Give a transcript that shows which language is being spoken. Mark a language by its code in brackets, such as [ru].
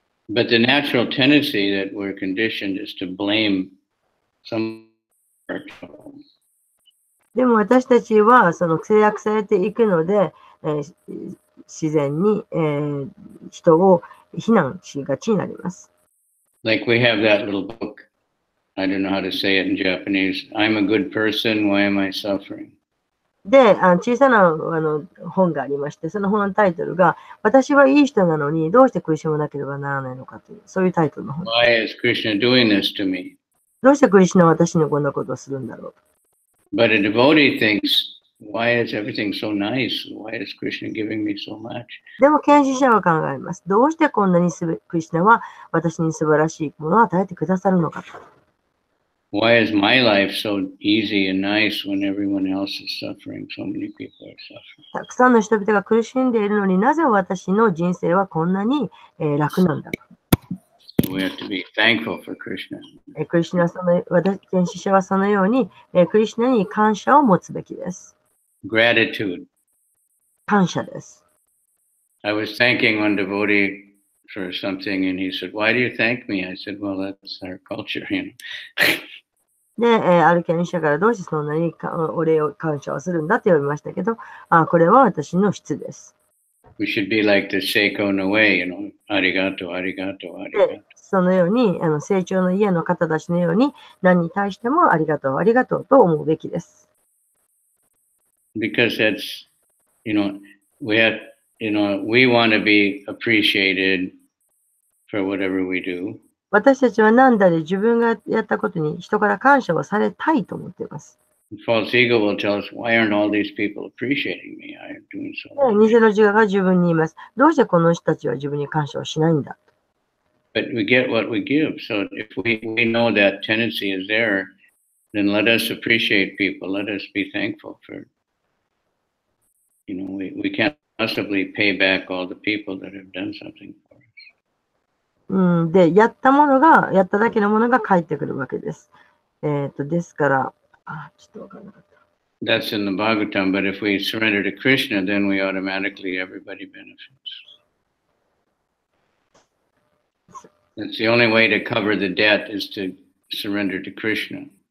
[en] But the natural tendency that we're conditioned is to blame some. [ja] でも私たちはその制約されていくので、自然に、人を非難しがちになります。 [en] Like we have that little book. I don't know how to say it in Japanese. I'm a good person. Why am I suffering? [ja] で、小さな本がありまして、その本のタイトルが、私はいい人なのにどうして苦しまなければならないのかという、そういうタイトルの本。 [en] Why is Krishna doing this to me? [ja] どうしてクリシュナは私にこんなことをするんだろう。 [en] But a devotee thinks, why is everything so nice? Why is Krishna giving me so much? [ja] でも、献身者は考えます。どうしてこんなにクリシュナは私に素晴らしいものを与えてくださるのかと。 [en] Why is my life so easy and nice when everyone else is suffering? So many people are suffering. [ja] たくさんの人々が苦しんでいるのになぜ私の人生はこんなに楽なんだと。 [en] So we have to be thankful for Krishna. [ja] クリシュナ私、献身者はそのようにクリシュナに感謝を持つべきです。 [en] Gratitude. [ja] 感謝です。 [en] I was thanking one devotee for something and he said, why do you thank me? I said, well, that's our culture, you know. [ja] で、ある献身者からどうしてそんなにお礼を感謝をするんだって呼びましたけど、これは私の質です。 [en] We should be like the Seiko no way, you know, [ja] arigato, arigato, arigato. そのように、成長の家の方たちのように、何に対してもありがとう、ありがとうと思うべきです。 [en] Because that's, you know, we have, you know, we want to be appreciated for whatever we do. [ja] 私たちは何だで自分がやったことに人から感謝をされたいと思っています。 [en] False ego will tell us, why aren't all these people appreciating me? I'm doing so much. [ja] 偽の自我が自分に言います。どうしてこの人たちは自分に感謝をしないんだ。 [en] But we get what we give. So if we know that tendency is there, then let us appreciate people. Let us be thankful for, you know, we can't possibly pay back all the people that have done something for us. [ja] で、やっただけのものが返ってくるわけです。ですから、ちょっとわからなかった。 [en] That's in the Bhagavatam, but if we surrender to Krishna, then we automatically, everybody benefits. That's the only way to cover the debt is to surrender to Krishna.